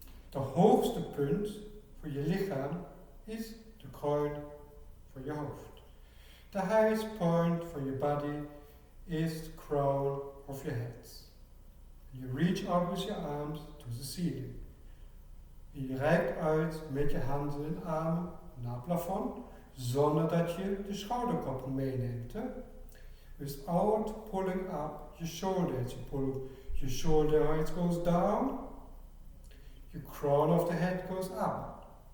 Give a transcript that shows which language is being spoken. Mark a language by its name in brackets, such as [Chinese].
[Dutch] De hoogste punt voor je lichaam is de kroon van je hoofd. [English] The highest point for your body is the crown of your head. You reach out with your arms to the ceiling. [Dutch] Je reikt uit met je handen en armen naar het plafond, zonder dat je de schouderkoppen meeneemt. Hè? [English] Without pulling up your shoulders. Your shoulder head goes down, your crown of the head goes up.